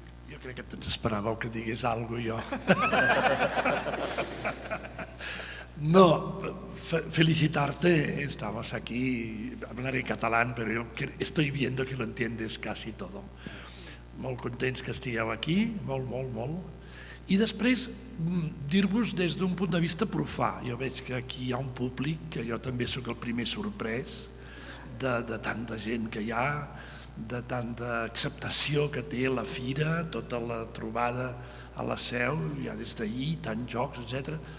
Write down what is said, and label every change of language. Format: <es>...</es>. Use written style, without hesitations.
<ca>Jo crec que tots esperàveu que digués alguna cosa jo.</ca> <es>No, felicitarte, estamos aquí, hablaré catalán, pero yo estoy viendo que lo entiendes casi todo.</es> <ca>Molt contents que estigueu aquí, molt. I després, dir-vos des d'un punt de vista profà. Jo veig que aquí hi ha un públic, que jo també sóc el primer sorprès de tanta gent que hi ha, de tanta acceptació que té la fira, tota la trobada a la Seu, ja des d'ahir, tants jocs, etc.</ca>